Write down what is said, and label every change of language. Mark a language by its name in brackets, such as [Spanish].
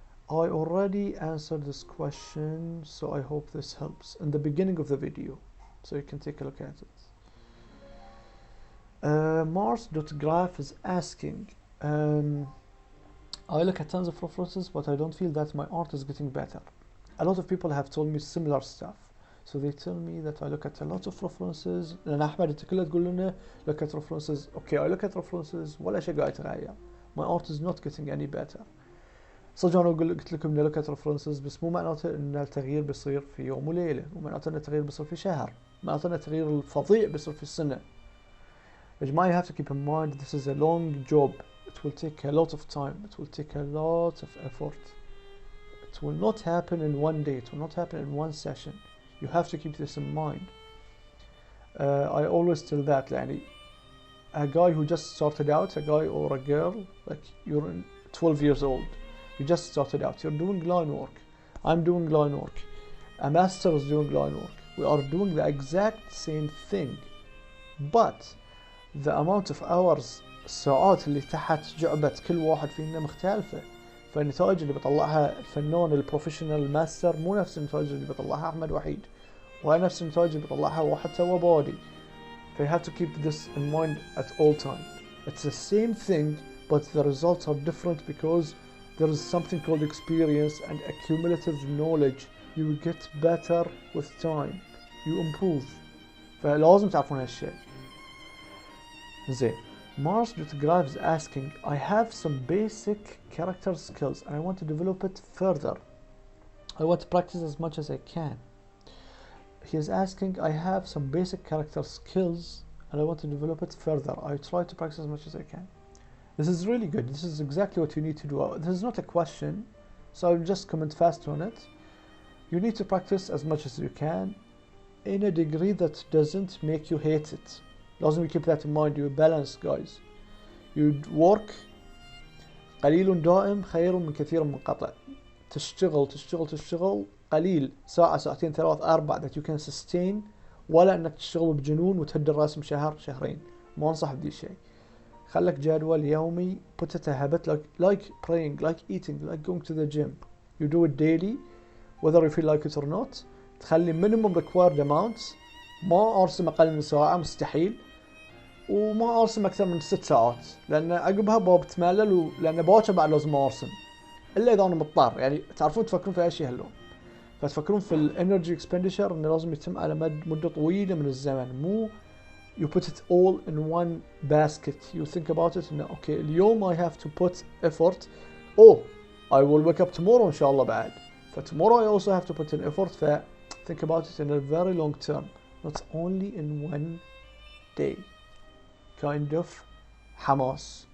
[English] I already answered this question, so I hope this helps in the beginning of the video, so you can take a look at it. Mars.graph is asking, I look at tons of references but I don't feel that my art is getting better. A lot of people have told me similar stuff, so they tell me that I look at a lot of references. [Arabic] لأن أحمد أنت كلها تقول لنا [English] look at references. Okay, I look at references [Arabic] ولا شيء قاعد يتغير. [English] My art is not getting any better. [Arabic] صدق أنا قلت لكم إن [English] look at references [Arabic] بس مو معناته إن التغيير بيصير في يوم وليلة، مو معناته إن التغيير بيصير في شهر، معناته إن التغيير الفظيع بيصير في السنة. يا جماعة [English] you have to keep in mind this is a long job. It will take a lot of time. It will take a lot of effort. It will not happen in one day. It will not happen in one session. You have to keep this in mind. I always tell that يعني a guy who just started out, a guy or a girl, like you're 12 years old, you just started out, you're doing line work, I'm doing line work, a master is doing line work, we are doing the exact same thing, but the amount of hours [Arabic] الساعات اللي تحت جعبة كل واحد فينا مختلفة. فالنتائج اللي بيطلعها الفنان البروفيشنال ماستر مو نفس النتائج اللي بيطلعها أحمد وحيد، ولا نفس النتائج اللي بيطلعها واحد سوى بادي. [English] So you have to keep this in mind at all time. It's the same thing but the results are different because there is something called experience and accumulative knowledge. You will get better with time. You improve. [Arabic] فلازم تعرفون هالشيء. [English] زين. Mars.graph is asking, I have some basic character skills and I want to develop it further. I want to practice as much as I can. He is asking, I have some basic character skills and I want to develop it further. I try to practice as much as I can. This is really good. This is exactly what you need to do. This is not a question, so I'll just comment fast on it. You need to practice as much as you can in a degree that doesn't make you hate it. لازم keep that in mind. You balance guys. You work. [Arabic] قليل دائم خير من كثير منقطع. تشتغل قليل ساعة ساعتين ثلاث أربع [English] that you can sustain، [Arabic] ولا أنك تشتغل بجنون وتهد الرسم شهر شهرين. ما أنصح بدي شيء. خلك جدول يومي. [English] Put it a habit like praying, like eating, like going to the gym. You do it daily whether you feel like it or not. تخلي minimum required amounts. [Arabic] ما أرسم أقل من ساعة مستحيل، وما أرسم أكثر من 6 ساعات لأن عقبها بتملل، لأن باكر بعد لازم أرسم إلا إذا أنا مضطر. يعني تعرفون تفكرون في أي شيء هاللون. فتفكرون في الانرجي اكسبنديشر انه لازم يتم على مدة طويلة من الزمن، مو [English] you put it all in one basket. You think about it انه okay اليوم I have to put effort. oh I will wake up tomorrow [Arabic] ان شاء الله بعد. [English] tomorrow I also have to put in effort. think about it in a very long term, not only in one day. kind of حماس.